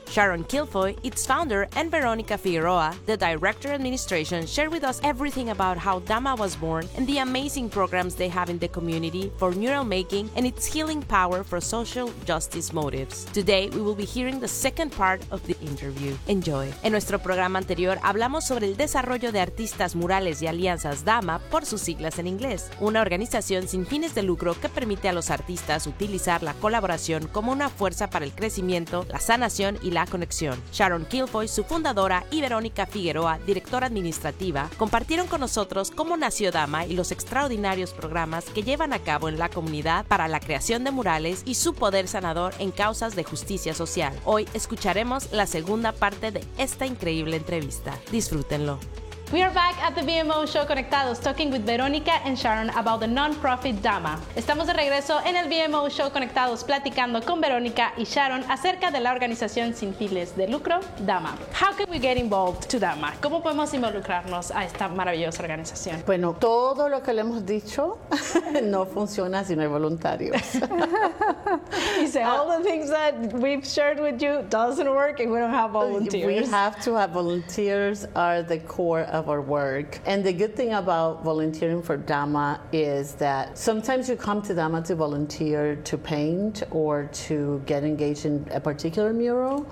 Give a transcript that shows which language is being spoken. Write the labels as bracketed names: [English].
[English] Sharon Kilfoy, its founder, and Veronica Figueroa, the director of administration, shared with us everything about how DAMA was born and the amazing programs they have in the community for mural making and its healing power for social justice motives. Today, we will be hearing the second part of the interview. Enjoy. [Spanish] En nuestro programa anterior hablamos sobre el desarrollo de artistas murales y alianzas DAMA, por sus siglas en inglés, una organización sin fines de lucro que permite a los artistas utilizar la colaboración como una fuerza para el crecimiento, la sanación y la conexión. Sharon Kilfoy, su fundadora, y Verónica Figueroa, directora administrativa, compartieron con nosotros cómo nació DAMA y los extraordinarios programas que llevan a cabo en la comunidad para la creación de murales y su poder sanador en causas de justicia social. Hoy escucharemos la segunda parte de esta increíble entrevista. Disfrútenlo. [English] We are back at the VMO Show Conectados, talking with Veronica and Sharon about the non-profit DAMA. [Spanish] Estamos de regreso en el VMO Show Conectados, platicando con Veronica y Sharon acerca de la organización sin fines de lucro, DAMA. [English] How can we get involved to DAMA? [Spanish] ¿Cómo podemos involucrarnos a esta maravillosa organización? Bueno, todo lo que le hemos dicho no funciona si no hay voluntarios. [English] You say all the things that we've shared with you doesn't work if we don't have volunteers. We have to have volunteers are the core of our work. And the good thing about volunteering for DAMA is that sometimes you come to DAMA to volunteer to paint or to get engaged in a particular mural.